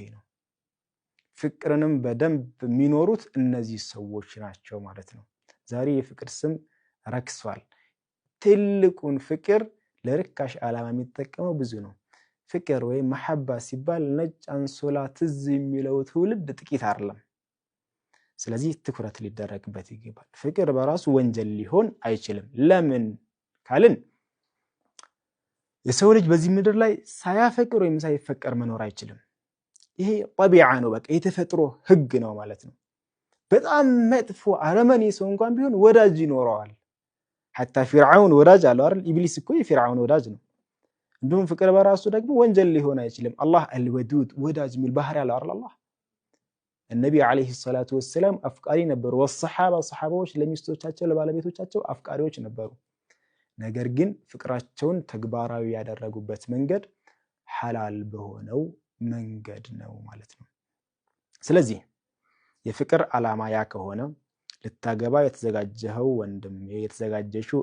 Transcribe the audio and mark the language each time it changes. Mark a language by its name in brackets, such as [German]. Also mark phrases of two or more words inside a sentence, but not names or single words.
[Amharic] ነው ፍቅርንም በደንብ የሚኖሩት እነዚህ ሰዎች ናቸው ማለት ነው ዛሬ የፍቅር ስም ረክሷል ትልቁን ፍቅር ለርካሽ ዓላማ የሚጠቀመው ብዙ ነው ፍቅር ወይ መሐባ ሲባል ነጭ አንሶላ ትዝ የሚለው ትውልድ ጥቂት አይደለም ስለዚህ ትኩረት ሊደረግበት ይገባል ፍቅር በራሱ ወንጀል ሊሆን አይችልም ለምን ካልን የሰው ልጅ በዚህ ምድር ላይ ሳያፈቅር ወይም ሳይፈቀር መኖር አይችልም ይሄ طبيعه ነው በቃ የተፈጥሮ ህግ ነው ማለት ነው በጣም መጥፎ አረመኔ ሰው እንኳን ቢሆን ወዳጅ ይኖረዋል [Arabic] حتى فرعون [Amharic] ወዳጅ አለው አይደል ኢብሊስ እኮ የፍርዓውን ወዳጅ ነው እንደውም ፍቅር በራሱ ደግሞ ወንጀል ሊሆን አይችልም አላህ አልወዱድ ወዳጅ የሚል ባህሪ አለው አይደል አላህ [Arabic] النبي عليه الصلاه والسلام [Amharic] አፍቃሪ ነበሩ والصحابه صحابዎች ለሚስቶቻቸው ለባለቤቶቻቸው አፍቃሪዎች ነበሩ ነገር ግን ፍቅራቸውን ተግባራዊ ያደረጉበት መንገድ ሐላል በሆነው መንገድ ነው ማለት ነው ስለዚህ የፍቅር ዓላማ ያ ከሆነ ልታገባ የተዘጋጀው ወንድም የተዘጋጀሽው